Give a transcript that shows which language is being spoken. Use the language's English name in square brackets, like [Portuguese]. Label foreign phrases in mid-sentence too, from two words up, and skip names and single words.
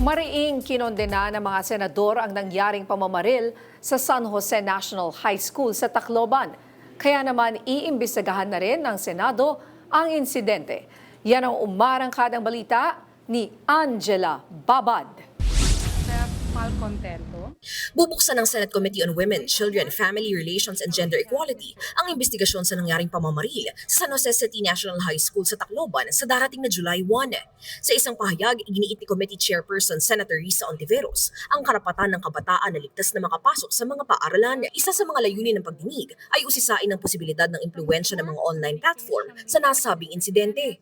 [Filipino] Mariing kinondena ng mga senador ang nangyaring pamamaril sa San Jose National High School sa Tacloban. Kaya naman iimbestigahan na rin ng Senado ang insidente. Yan ang umarangkadang balita ni Angela Babad. Malcontento. Bubuksan ng Senate Committee on Women, Children, Family Relations and Gender Equality ang investigasyon sa nangyaring pamamaril sa San Jose City National High School sa Tacloban sa darating na July 1. Sa isang pahayag, iginiit ni Committee Chairperson Senator Risa Ontiveros ang karapatan ng kabataan na ligtas na makapasok sa mga paaralan. Isa sa mga layunin ng pagdinig ay usisain ang posibilidad ng impluwensya ng mga [English] online platform [Filipino] sa nasabing insidente.